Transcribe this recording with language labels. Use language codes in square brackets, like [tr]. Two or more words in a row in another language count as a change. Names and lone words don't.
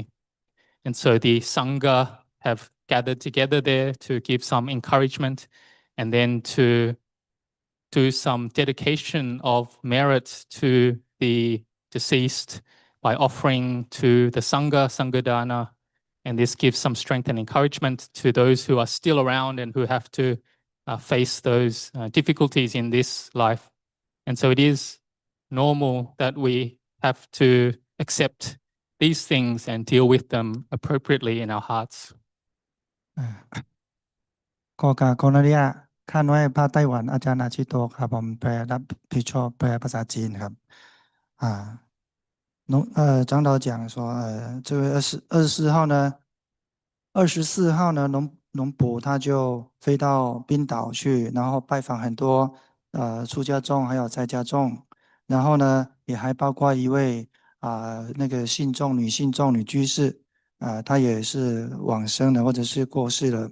[en] And so the Sangha have gathered together there to give some encouragement and then to do some dedication of merit to the deceased by offering to the Sangha, Sanghadana, and this gives some strength and encouragement to those who are still around and who have to face those difficulties in this life. And so it is normal that we have to accept these things and deal with them appropriately in our hearts. [th] ขออนุญาตข้านไว้พระไต้หวันอาจารย์อาชิโตครับผมแปลรับผิดชอบแปลภาษาจีนครับ [zh] 长老讲说这位24号呢24号呢龙普他就飞到冰岛去，然后拜访很多出家众还有在家众，然后呢也还包括一位那个女信众女居士她也是往生了或者是过世了。